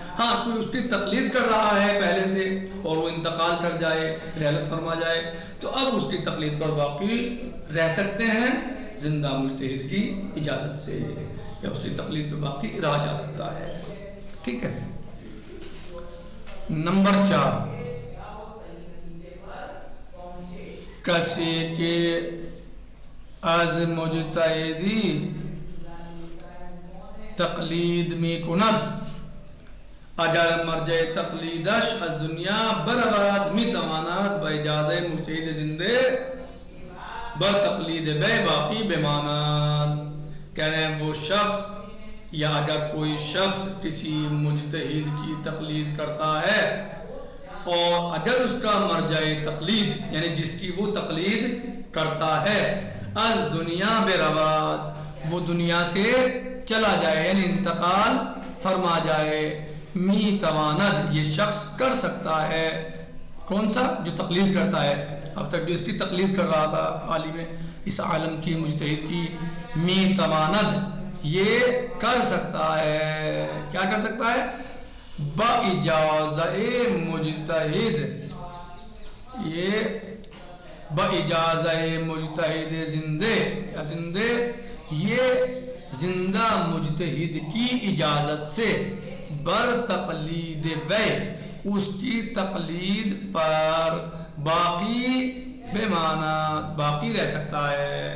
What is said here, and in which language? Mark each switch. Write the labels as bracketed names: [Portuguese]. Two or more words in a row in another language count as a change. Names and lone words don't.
[Urdu] ہاں، کوئی اس کی تقلید کر رہا ہے پہلے سے اور وہ انتقال کر جائے، رحلت فرما جائے، تو اب اس کی تقلید پر باقی رہ سکتے ہیں زندہ مجتہد کی اجازت سے، یا اس کی تقلید پہ باقی رہا جا سکتا ہے، ٹھیک ہے۔ [Persian] نمبر 4 کسی کے از مجتہدی تقلید می کند اگر مرجع تقلیدش از دنیا برود میتواند با اجازه مجتهد زنده بر تقلید بے باقی بماند. [Urdu] کہہ رہے ہیں وہ شخص یا اگر کوئی شخص کسی مجتہد کی تقلید کرتا ہے اور اگر اس کا مرجع تقلید یعنی جس کی وہ تقلید کرتا ہے [Persian] از دنیا برود [Urdu] وہ دنیا سے چلا جائے یعنی انتقال فرما جائے، [Persian] می تواند [Urdu] یہ شخص کر سکتا ہے. کون سا؟ جو تقلید کرتا ہے، اب تک جو اس کی تقلید کر رہا تھا عالم اس عالم کی مجتہد کی، [Persian] می تواند [Urdu] یہ کر سکتا ہے. کیا کر سکتا ہے؟ [Persian] با اجازہ مجتہد، [Urdu] یہ [Persian] با اجازہ مجتہد زندے یا زندے، [Urdu] یہ زندہ مجتہد کی اجازت سے [Persian] بر تقلید وے [Urdu] اس کی تقلید پر باقی بے معنی باقی رہ سکتا ہے.